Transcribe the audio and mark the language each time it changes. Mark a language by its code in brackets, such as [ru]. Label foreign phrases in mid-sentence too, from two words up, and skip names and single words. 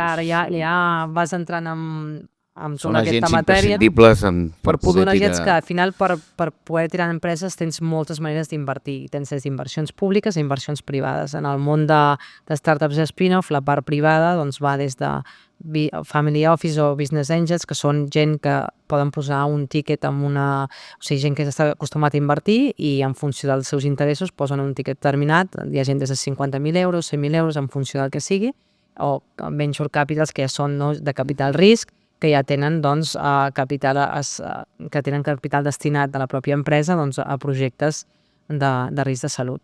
[ca] Clar, ja vas entrant amb Són tota aquesta agents matèria. imprescindibles per poder Són agents que tirar... al final per poder tirar empreses tens moltes maneres d'invertir. Tens des d'inversions públiques a inversions privades. En el món de startups i spin-off, la part privada doncs, va des de [en] family office [ca] o [en] business angels, [ca] que són gent que poden posar un tiquet amb una... O sigui, gent que està acostumat a invertir i en funció dels seus interessos posen un tiquet determinat. Hi ha gent des de 50.000 euros, 100.000 euros, en funció del que sigui, o [en] venture capitals [ca] que ja són, no, de capital risc, que ja tenen doncs, capital destinat de la pròpia empresa doncs, a projectes de risc de salut.